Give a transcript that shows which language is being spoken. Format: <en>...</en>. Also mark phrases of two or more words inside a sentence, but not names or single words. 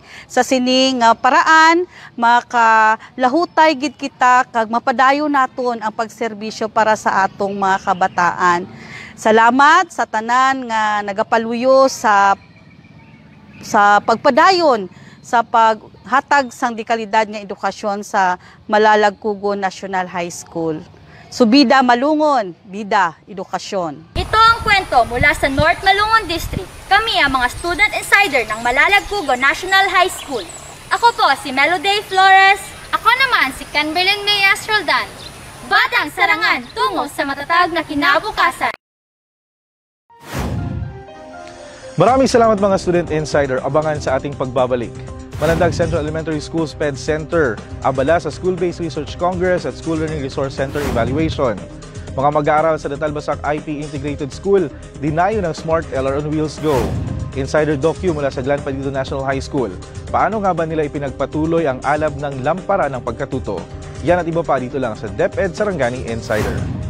<hil>Sa sining paraan, makalahutay gid kita kag mapadayon naton ang pagserbisyo para sa atong mga kabataan. Salamat sa tanan nga nagapaluyo sa pagpadayon sa paghatag sang dekalidad nga edukasyon sa Malalagkugon National High School. Subida Malungon, bida edukasyon.</hil> <tl>Ito ang kwento mula sa North Malungon District. Kami ang mga</tl> <en>student insider</en> <tl>ng Malalagkugon National High School. Ako po si Melody Flores. Ako naman si Canberlin Mayas Roldan. Batang sarangan tungo sa matatag na kinabukasan. Maraming salamat mga</tl> <en>student insider.</en> <tl>Abangan sa ating pagbabalik. Malandag Central Elementary School SPED Center, abala sa School-Based Research Congress at School Learning Resource Center Evaluation. Mga mag-aaral sa Datalbasak IP Integrated School, dinayo ng Smart LR on Wheels Go. Insider Docu mula sa Glan Padido National High School. Paano nga ba nila ipinagpatuloy ang alab ng lampara ng pagkatuto? Yan at iba pa dito lang sa DepEd Sarangani Insider.</tl>